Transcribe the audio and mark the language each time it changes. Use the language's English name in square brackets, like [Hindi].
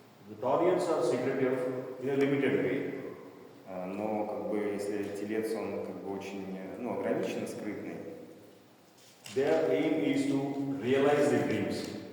[English] The Taurians are secretive in a limited way. [Russian] Но как бы если Телец, он как бы очень ограниченно скрытный. [English] Their aim is to realize their dreams.